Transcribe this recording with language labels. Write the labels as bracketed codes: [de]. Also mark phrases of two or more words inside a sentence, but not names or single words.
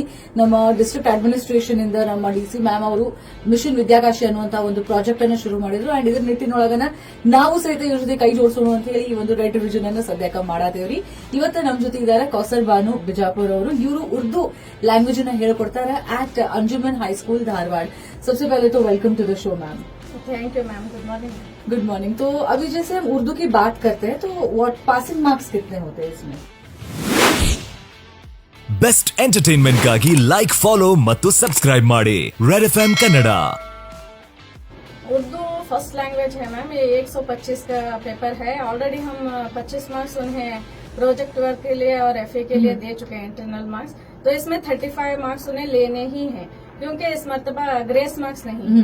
[kn] ನಮ್ಮ [en] district administration [kn] ಇಂದ ನಮ್ಮ [en] DC ma'am [kn] ಅವರು ಮಿಷನ್ ವಿದ್ಯಾಕಾಶಿ ಅನ್ನುವಂತಹ ಒಂದು ಪ್ರಾಜೆಕ್ಟ್ ಅನ್ನು ಶುರು ಮಾಡಿದ್ರು. ಅಂಡ್ ಇದರ ನಿಟ್ಟಿನೊಳಗನ ನಾವು ಸಹಿತ ಇವ್ರ ಜೊತೆ ಕೈ ಜೋಡಿಸೋಣ ಅಂತ ಹೇಳಿ ಈ ಒಂದು [en] red revision [kn] ಅನ್ನು ಸದ್ಯಕ್ಕೆ ಮಾಡಾತೀವ್ರಿ. ಇವತ್ತು ನಮ್ಮ ಜೊತೆ ಇದ್ದಾರೆ ಕೌಸರ್ ಬಾನು ಬಿಜಾಪುರ್ ಅವರು. ಇವರು [en] Urdu language [kn] ಅನ್ನ ಹೇಳ್ಕೊಡ್ತಾರೆ ಆಟ್ ಅಂಜುಮನ್ ಹೈಸ್ಕೂಲ್ धारवाड़. [hi] सबसे पहले तो [en] welcome to the show ma'am. thank you ma'am. good morning. good morning. [hi] तो अभी जैसे हम उर्दू की बात करते हैं तो [en] what passing marks [hi] कितने होते हैं इसमें? [en] best entertainment [kn] ಗಾಗಿ ಲೈಕ್, ಫಾಲೋ ಮತ್ತು ಸಬ್ಸ್ಕ್ರೈಬ್ ಮಾಡಿ ರೆಡ್ ಎಫ್ಎಂ ಕನ್ನಡ. [en] Urdu first language है ma'am. [hi] ये 125 का पेपर है. ऑलरेडी हम 25 मार्क्स उन्हें [en] project work [hi] के लिए और एफए के लिए दे चुके हैं, [en] internal marks. [hi] तो इसमें 35 मार्क्स उन्हें लेने ही हैं, क्योंकि इस मर्तबा [en] grace marks [hi] नहीं है.